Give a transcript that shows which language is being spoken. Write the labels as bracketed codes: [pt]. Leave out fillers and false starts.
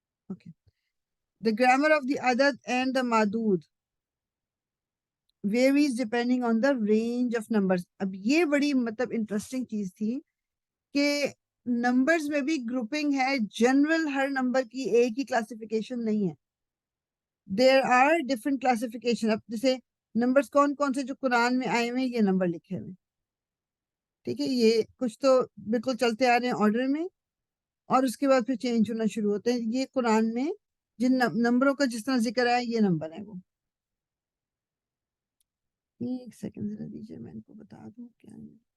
[en] Okay, the grammar of the عدد and the معدود varies depending on the range of numbers. [ur] اب یہ بڑی مطلب انٹرسٹنگ چیز تھی کہ نمبرز میں بھی گروپنگ ہے. جنرل ہر نمبر کی ایک ہی کلاسیفیکیشن نہیں ہے. [en] there are different classification. [ur] اب جیسے نمبرز کون سے جو قرآن میں آئے ہوئے یہ نمبر لکھے ہوئے, ٹھیک ہے, یہ کچھ تو بالکل چلتے آ رہے ہیں آرڈر میں اور اس کے بعد پھر چینج ہونا شروع ہوتے ہیں. یہ قرآن میں جن نمبروں کا جس طرح ذکر آیا یہ نمبر ہے. وہ ایک سیکنڈ ذرا دیجیے میں ان کو بتا دوں کیا ہے.